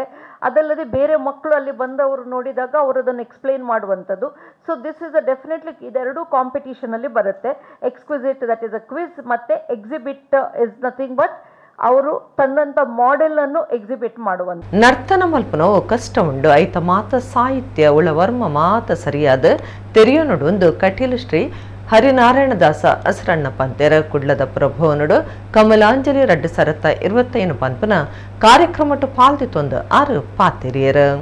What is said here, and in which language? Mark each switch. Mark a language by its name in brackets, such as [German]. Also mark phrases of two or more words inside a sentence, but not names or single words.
[Kannada] ಅದಲ್ಲದೆ ಬೇರೆ ಮಕ್ಕಳು ಅಲ್ಲಿ ಬಂದವರು ನೋಡಿದಾಗ ಅವರು ಅದನ್ನು ಎಕ್ಸ್ಪ್ಲೈನ್ ಮಾಡುವಂಥದ್ದು. [English] So this is definitely [Kannada] ಇದೆರಡೂ ಕಾಂಪಿಟೀಷನಲ್ಲಿ ಬರುತ್ತೆ. [English] Exquisite that is a quiz, ಮತ್ತು exhibit is nothing but [Kannada] ಅವರು ತಂದಂಥ ಮಾಡೆಲನ್ನು ಎಕ್ಸಿಬಿಟ್ ಮಾಡುವಂಥ. [Tulu] ನರ್ತನ ಮಲ್ಪನವು ಕಷ್ಟ ಉಂಡು ಐತ ಮಾತ ಸಾಹಿತ್ಯ ಉಳವರ್ಮ ಮಾತ ಸರಿಯಾದ ತೆರೆಯೋನುಡು ಕಟೀಲು ಶ್ರೀ ಹರಿನಾರಾಯಣದಾಸ ಅಸರಣ್ಣ ಪಂತೆರ ಕುಡ್ಲದ ಪ್ರಭುವನುಡು ಕಮಲಾಂಜಲಿ 2025 ಪಂಪನ ಕಾರ್ಯಕ್ರಮಟ್ಟು ಪಾಲ್ದಿತ್ತೊಂದು 6 ಪಾತೆರಿಯರ.